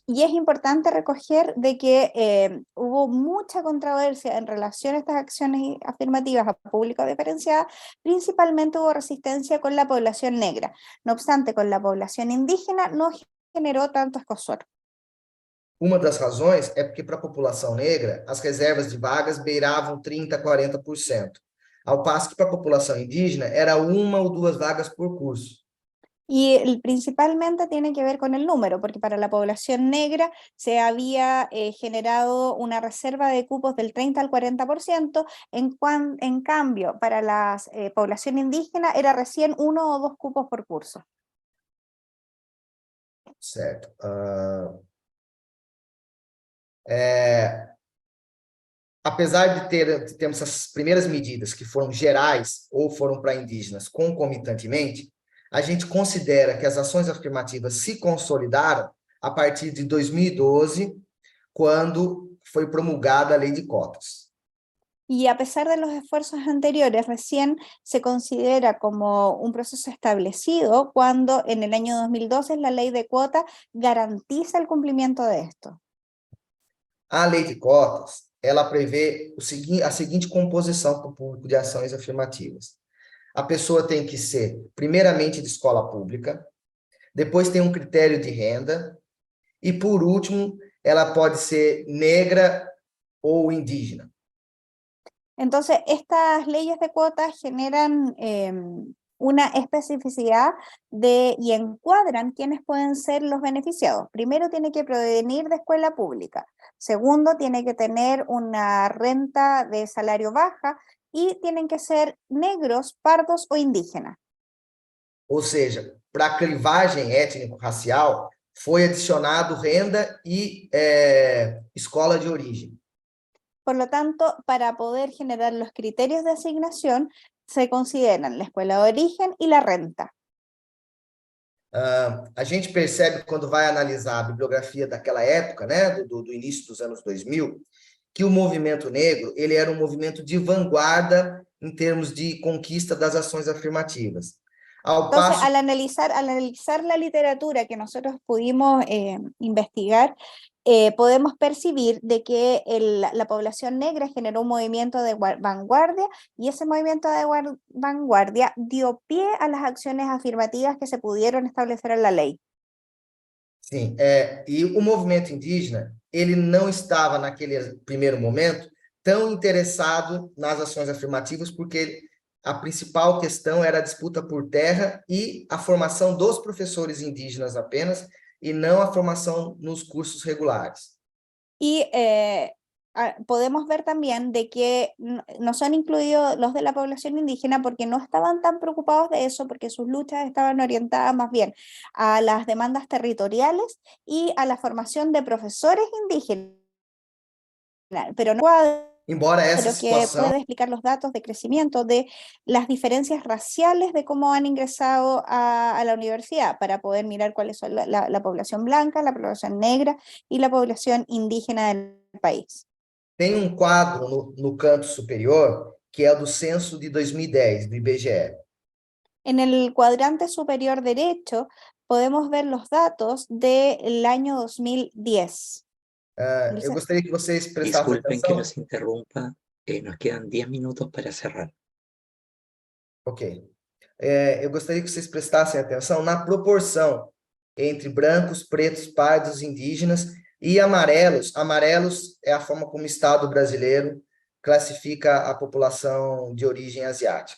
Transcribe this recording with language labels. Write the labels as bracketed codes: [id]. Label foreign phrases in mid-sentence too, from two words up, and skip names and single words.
[es] Y es importante recoger de que hubo mucha controversia en relación a estas acciones afirmativas a público diferenciado, principalmente hubo resistencia con la población negra. No obstante, con la población indígena no generó tanto escozor. [pt] Uma das razões é porque para a população negra, as reservas de vagas beiravam 30%, 40%, ao passo que para a população indígena era uma ou duas vagas por curso. [es] Y principalmente tiene que ver con el número, porque para la población negra se había generado una reserva de cupos del 30 al 40%, en cambio para la población indígena era recién 1 o 2 cupos por curso. [pt] Certo. apesar de termos essas primeiras medidas que foram gerais ou foram para indígenas concomitantemente, a gente considera que as ações afirmativas se consolidaram a partir de 2012, quando foi promulgada a lei de cotas. [es] Y a pesar de los esfuerzos anteriores, recién se considera como un proceso establecido cuando en el año 2012 la ley de cuota garantiza el cumplimiento de esto. [pt] A lei de cotas, ela prevê a seguinte composição para o público de ações afirmativas. A pessoa tem que ser, primeiramente, de escola pública, depois tem um critério de renda, e, por último, ela pode ser negra ou indígena. [es] Entonces, estas leyes de cuotas generan una especificidad y encuadran quiénes pueden ser los beneficiados. Primero, tiene que provenir de escuela pública. Segundo, tiene que tener una renta de salario baja y tienen que ser negros, pardos o indígenas. [pt] Ou seja, para a clivagem étnico-racial, foi adicionado renda e escola de origem. [es] Por lo tanto, para poder generar los criterios de asignación, se consideran la escuela de origen y la renta. [pt] A gente percebe, quando vai analisar a bibliografia daquela época, né, do início dos anos 2000, que o movimento negro ele era um movimento de vanguarda em termos de conquista das ações afirmativas. [es] Entonces, al analizar la literatura que nosotros pudimos investigar, podemos percibir de que la población negra generó un movimiento de vanguardia, y ese movimiento de vanguardia dio pie a las acciones afirmativas que se pudieron establecer en la ley. [pt] Sim, e o movimento indígena, ele não estava naquele primeiro momento tão interessado nas ações afirmativas, porque a principal questão era a disputa por terra e a formação dos professores indígenas apenas, e não a formação nos cursos regulares. [es] Y podemos ver también de que no son incluidos los de la población indígena porque no estaban tan preocupados de eso, porque sus luchas estaban orientadas más bien a las demandas territoriales y a la formación de profesores indígenas, pero no [pt] Embora essa que situação [es] puede explicar los datos de crecimiento de las diferencias raciales de cómo han ingresado a la universidad, para poder mirar cuáles son la población blanca, la población negra y la población indígena del país. [pt] tem quadro no canto superior, que é do censo de 2010, do IBGE. [es] En el cuadrante superior derecho podemos ver los datos del año 2010. [pt] Eu gostaria que vocês prestassem [es] Disculpen que [pt] atenção. [es] los interrumpa, nos quedan 10 minutos para cerrar. Ok. [pt] Eu gostaria que vocês prestassem atenção na proporção entre brancos, pretos, pardos, indígenas e amarelos. Amarelos é a forma como o Estado brasileiro classifica a população de origem asiática.